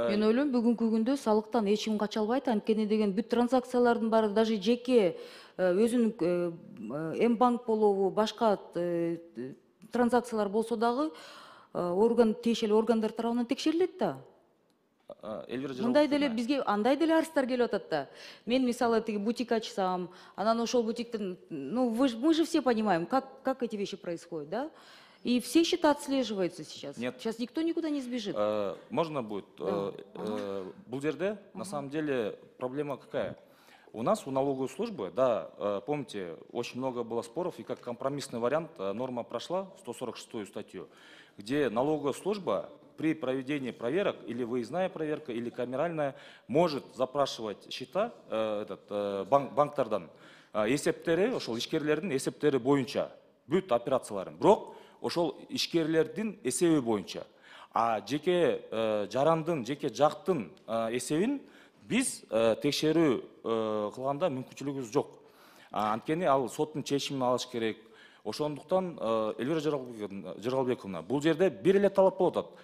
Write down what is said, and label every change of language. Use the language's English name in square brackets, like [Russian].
[Kyrgyz] Мен ойлойм, бүгүнкү күндө салыктан эч ким кача албайт, анткени деген бүт транзакциялардын баары, даже жеке өзүнүн М-банк болобу, башка транзакциялар болсо дагы тиешелүү органдар тарабынан текшерилет да. Мындай деле бизге андай деле арыздар келип атат да. Мен мисалы тиги бутик ачсам, анан ошол бутиктин, [Russian] мы же все понимаем, как эти вещи происходят, да? И все счета отслеживаются сейчас. Нет. Сейчас никто никуда не сбежит. Можно будет? [Kyrgyz] Бул жерде, [Russian] на самом деле, проблема какая? У нас у налоговой службы, да, помните, очень много было споров, и как компромиссный вариант норма прошла, 146-ю статью, где налоговая служба при проведении проверок, или выездная проверка, или камеральная, может запрашивать счета [Kyrgyz] банктардан, эсептери, ошол ишкерлердин эсептери боюнча, бүт операцияларын. Бирок ошол ишкерлердин эсеби боюнча. А жеке жарандын, жеке жактын эсебин биз текшерүү кылганда мүмкүнчүлүгүбүз жок. Анткени ал соттун чечимин алыш керек. Ошондуктан Элвира Жыргалбековна, бул жерде бир эле талап болуп атат.